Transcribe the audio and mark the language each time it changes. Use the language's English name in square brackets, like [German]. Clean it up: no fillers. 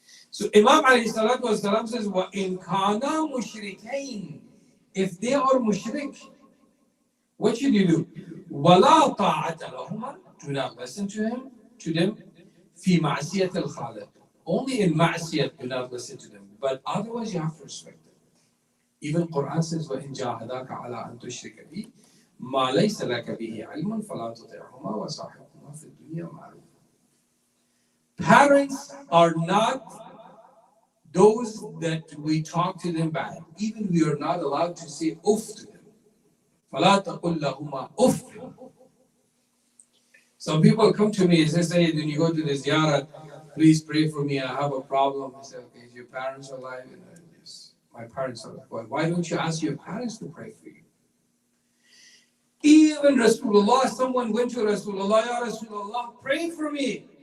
[English] So Imam alayhi salatu wasalam says, [Arabic] وَإِنْ كَانَا مُشْرِكَيْنِ. [English] If they are mushrik, what should you do? [Arabic] وَلَا طَاعَةَ لَهُمَا. [English] Do not listen to them. [Arabic] فِي مَعْصِيَةِ الْخَالِقِ. [English] Only in ma'siyat do not listen to them. But otherwise you have to respect them. Even Quran says, [Arabic] وَإِنْ جَاهَدَاكَ عَلَىٰ أَن تُشْرِكَ بِي مَا لَيْسَ لَكَ بِهِ عِلْمٌ فَلَا تُطِعْهُمَا وَصَاحِبْهُمَا فِي الدُّنْيَا مَعْرُوفًا. [English] Parents are not those that we talk to them bad. Even we are not allowed to say uff to them. [Arabic] فَلَا تَقُلْ لَهُمَا uff. [English] Some people come to me and say, when you go to the ziyarat, please pray for me, I have a problem. I say, okay, is your parents alive? Yes, my parents are alive. Well, why don't you ask your parents to pray for you? Even Rasulullah, someone went to Rasulullah, Ya Rasulullah, pray for me.